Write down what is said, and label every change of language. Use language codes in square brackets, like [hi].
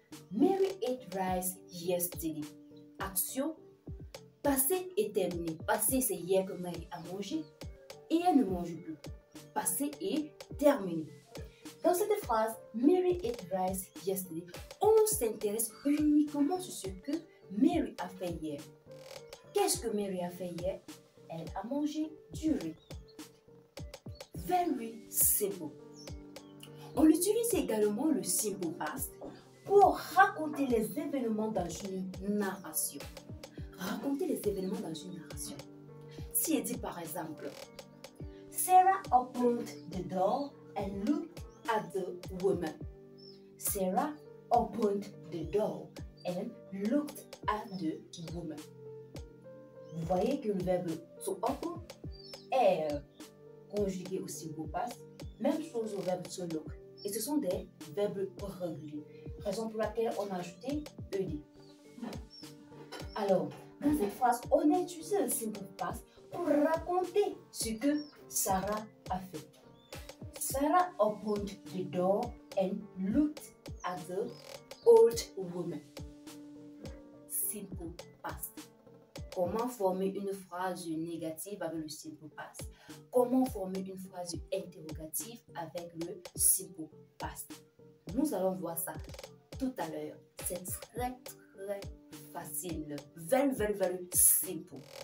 [en] Mary ate rice yesterday. [fr] Action passée et terminée. Passé, c'est hier que Mary a mangé et elle ne mange plus. Passé et terminé. Dans cette phrase, [en] Mary ate rice yesterday, [fr] on s'intéresse uniquement sur ce que Mary a fait hier. Qu'est-ce que Mary a fait hier? Elle a mangé du riz. [en] Very simple. [fr] On utilise également le simple past pour raconter les événements dans une narration. Raconter les événements dans une narration. Si elle dit par exemple, [en] Sarah opened the door and looked at the woman. Sarah opened the door and looked at the woman. [fr] Vous voyez que le verbe to open est conjugué au simple past. Même chose au verbe to look. Et ce sont des verbes réguliers. Raison pour laquelle on a ajouté ED. Alors, dans cette phrase, on a utilisé le simple past pour raconter ce que Sarah a fait. [en] Sarah opened the door and looked at the old woman. Simple past. [fr] Comment former une phrase négative avec le simple past? Comment former une phrase interrogative avec le simple past? Nous allons voir ça tout à l'heure. C'est très facile. [en] Very simple.